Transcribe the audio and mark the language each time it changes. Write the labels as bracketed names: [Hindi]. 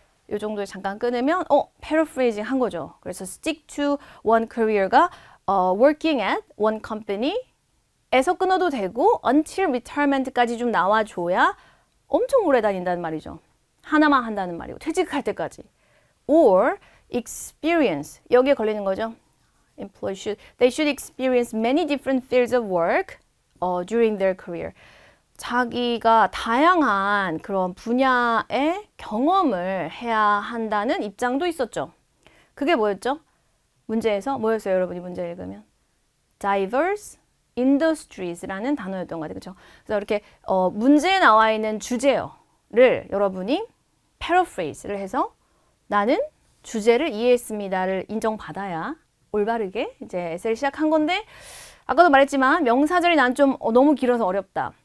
[Korean] 이 정도에 잠깐 끊으면 paraphrasing 한 거죠. 그래서 [English] stick to one career [Korean] 가 [English] working at one company [Korean] 에서 끊어도 되고 [English] until retirement [Korean] 까지 좀 나와줘야 엄청 오래 다닌다는 말이죠. 하나만 한다는 말이고 퇴직할 때까지. [English] or experience [Korean] 여기에 걸리는 거죠. [English] they should experience many different fields of work during their career. [Korean] 자기가 다양한 그런 분야의 경험을 해야 한다는 입장도 있었죠. 그게 뭐였죠? 문제에서 뭐였어요, 여러분이 문제 읽으면? [English] diverse industries [Korean] 라는 단어였던 것 같아요. 그렇죠? 그래서 이렇게 문제에 나와 있는 주제어를 여러분이 paraphrase를 해서 나는 주제를 이해했습니다를 인정받아야 올바르게 이제 에세이를 시작한 건데 아까도 말했지만 명사절이 난 좀 너무 길어서 어렵다.